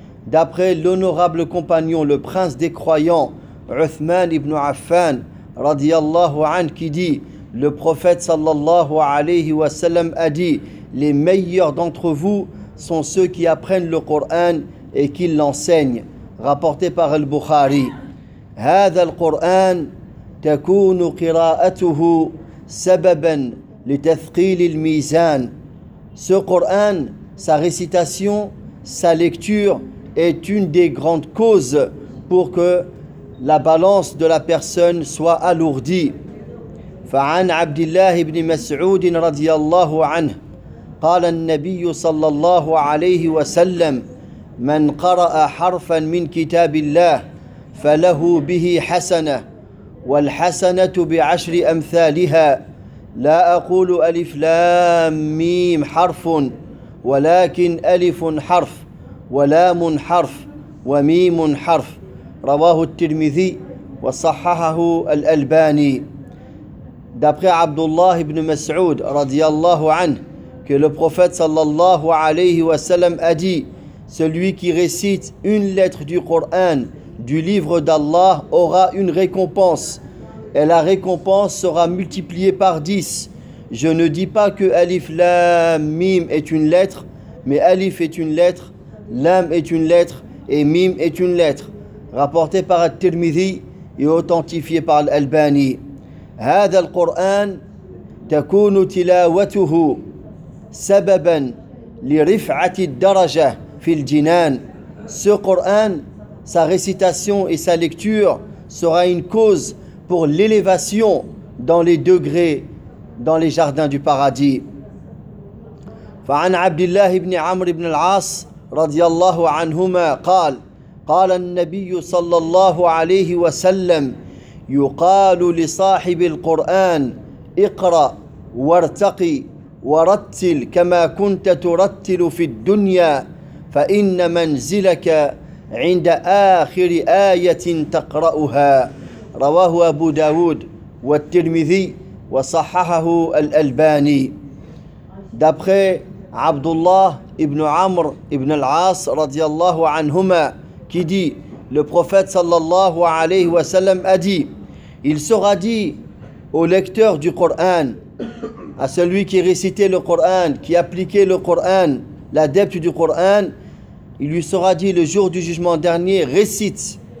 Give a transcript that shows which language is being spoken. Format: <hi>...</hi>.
<fr>D'après l'honorable compagnon, le prince des croyants Uthman ibn Affan radiyallahu anhu, qui dit: le prophète sallallahu alayhi wa sallam a dit: les meilleurs d'entre vous sont ceux qui apprennent le Coran et qui l'enseignent. Rapporté par Al-Bukhari.</fr> <ar>هذا القرآن تكون قراءته سببا لتثقيل الميزان.</ar> <fr>Ce Coran, sa récitation, sa lecture est une des grandes causes pour que la balance de la personne soit alourdie.</fr> <ar>فعن عبد الله بن مسعود رضي الله عنه قال النبي صلى الله عليه وسلم من قرأ حرفا من كتاب الله فله به حسنة والحسنة بعشر أمثالها. لا أقول ألف لام ميم حرف، ولكن ألف حرف ولام حرف وميم حرف. رواه الترمذي وصححه الألباني.</ar> <fr>D'après Abdullah ibn Mas'ud radiyallahu anhu, que le prophète sallallahu alayhi wa sallam a dit: celui qui récite une lettre du Coran, du livre d'Allah, aura une récompense, et la récompense sera multipliée par 10. Je ne dis pas que Alif Lam Mim est une lettre, mais Alif est une lettre, Lam est une lettre et Mim est une lettre. Rapporté par At-Tirmidhi et authentifié par l'Albani.</fr> <ar>هذا القرآن تكون تلاوته سببا لرفعة الدرجة fil jinan.</ar> <fr>Ce Coran, sa récitation et sa lecture sera une cause pour l'élévation dans les degrés dans les jardins du paradis.</fr> <ar>فعن عبد الله بن عمرو بن العاص رضي الله عنهما قال قال النبي صلى الله عليه وسلم يقال لصاحب القرآن اقرأ وارتقي ورتل كما كنت ترتل في الدنيا فإن منزلك عند آخر آية تقرأها رواه أبو داود والترمذي وصححه الألباني.</ar> <fr>D'après Abdullah ibn Amr ibn al-As radiyallahu anhuma, qui dit, le prophète sallallahu alayhi wa sallam a dit, il sera dit au lecteur du Coran, à celui qui récitait le Coran, qui appliquait le Coran, l'adepte du Coran, il lui sera dit le jour du jugement dernier, récite</fr>